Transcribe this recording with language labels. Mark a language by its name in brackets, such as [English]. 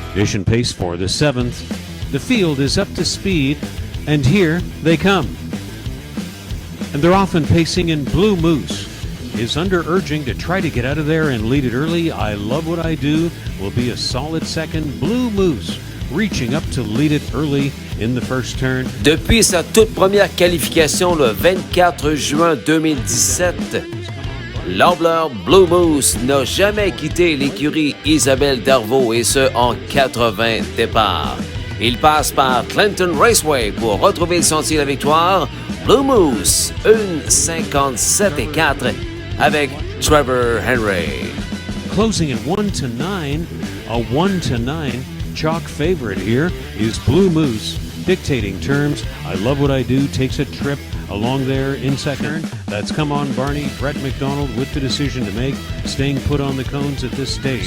[English] Edition pace for the 7th. The field is up to speed, and here they come. And they're often pacing in. Blue Moose is under urging to try to get out of there and lead it early. I Love What I Do will be a solid second. Blue Moose reaching up to lead it early in the first turn. [French] Depuis sa toute première qualification le 24 juin 2017, l'Ambleur Blue Moose n'a jamais quitté l'écurie Isabelle Darvaux, et ce en 80 départs. Il passe par Clinton Raceway pour retrouver le sentier de la victoire. Blue Moose, 1:57.4 avec Trevor Henry. [English] Closing at 1-9, a 1-9 chalk favorite here is Blue Moose, dictating terms. I Love What I Do takes a trip along there in second. That's Come On Barney, Brett McDonald with the decision to make, staying put on the cones at this stage.